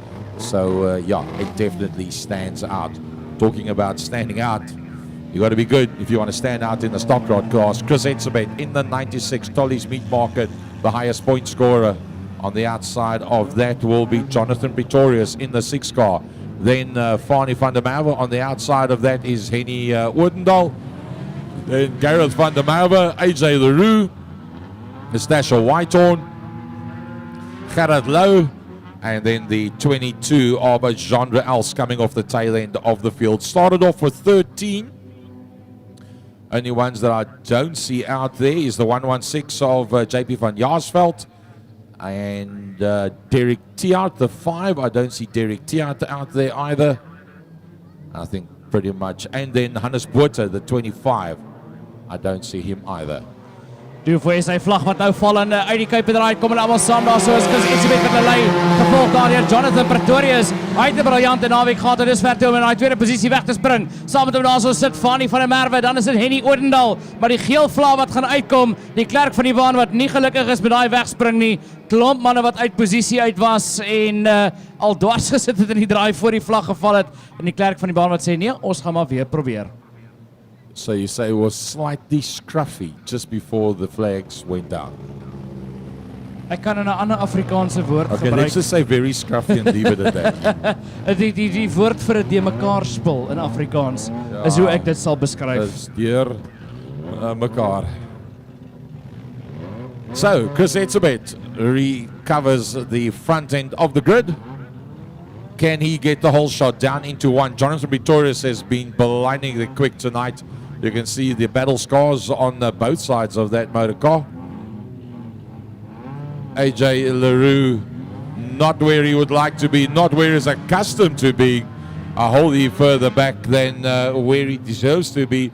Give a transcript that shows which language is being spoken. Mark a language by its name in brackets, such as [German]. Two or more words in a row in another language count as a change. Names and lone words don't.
[English] So, yeah, it definitely stands out. Talking about standing out, you got to be good if you want to stand out in the stock rod class. Chris Etzebeth in the 96 Tolly's Meat Market, the highest point scorer. On the outside of that will be Jonathan Pretorius in the 6 car. Then Fani van der Merwe. On the outside of that is Henny Oordendaal. Then Gareth van der Merwe, AJ Leroux, Nastasha Whitehorn, Gerard Lowe, and then the 22 of Genre Else coming off the tail end of the field. Started off with 13. Only ones that I don't see out there is the 116 of JP van Jaarsveld and Derek Tiart, the 5. I don't see Derek Tiart out there either. I think pretty much. And then Hannes Botha, the 25. I don't see him either. [Afrikaans] Doe vir sy vlag wat nou val en uit die kuip draai, kom hulle almal saam daar, so is ietsie met hulle lei, gevolg daar deur Jonathan Pretorius. Hy het 'n briljante naweek gehad en dis ver toe om in daai tweede posisie weg te spring. Saam met hom daar so sit Fanny van der Merwe, dan is dit Henny Odendaal, maar die geel vlag wat gaan uitkom, die klerk van die baan wat nie gelukkig is met daai wegspring nie. Klomp manne wat uit posisie uit was en al dwars gesit het in die draai voor die vlag geval het en die klerk van die baan wat sê nee, ons gaan maar weer probeer. [English] So you say it was slightly scruffy just before the flags went down. [Afrikaans] Ek kan 'n ander Afrikaanse woord Okay, gebruik. [English] let's just say very scruffy and leave it at that. [Afrikaans] Die woord vir 'n de mekaar spul in Afrikaans is hoe ek dit sal beskryf. Dis deur mekaar. [English] So, Chris Etzebeth recovers the front end of the grid. Can he get the whole shot down into one? Jonathan Pretorius has been blindingly quick tonight. You can see the battle scars on both sides of that motor car. AJ LaRue not where he would like to be, not where he's accustomed to be, a wholly further back than where he deserves to be.